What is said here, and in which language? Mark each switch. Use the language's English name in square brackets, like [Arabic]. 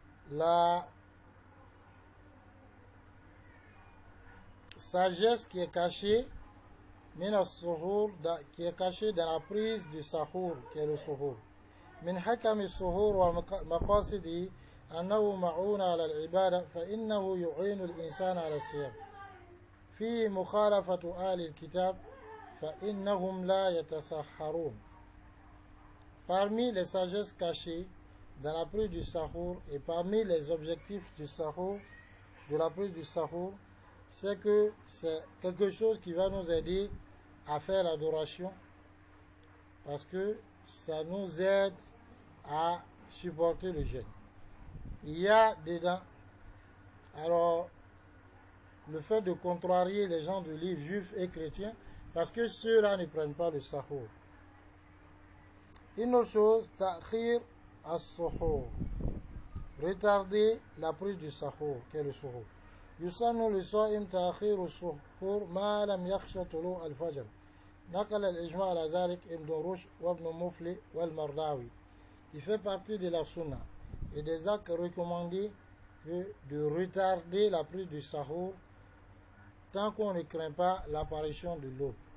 [French] La sagesse qui est cachée, [Arabic] min as-suhur, [French] qui est cachée dans la prise du sahur, qui est le suhur. [Arabic] من حكم السحور ومقاصده أنه معون على العبادة فإنه يعين الإنسان على الصيام. في مخالفة أهل الكتاب فإنهم لا يتسحرون. [French] Parmi les sagesses cachées dans la prise du sahur et parmi les objectifs du sahur, de la prise du sahur, c'est que c'est quelque chose qui va nous aider à faire l'adoration parce que ça nous aide à supporter le jeûne. Il y a dedans, alors, le fait de contrarier les gens du livre juifs et chrétiens, parce que ceux-là ne prennent pas le sahur. Une autre chose, [Arabic] ta'khir as-suhur, [French] retarder la prise du sahur, qui est le suhur. [Arabic] يسن للصائم تأخير السحور ما لم يخشى طلوع الفجر. نقل الإجماع على ذلك ابن رشد وابن مفلي والمرداوي. [French] Il fait partie de la sunna et des actes recommandés de retarder la prise du sahur tant qu'on ne craint pas l'apparition de l'aube.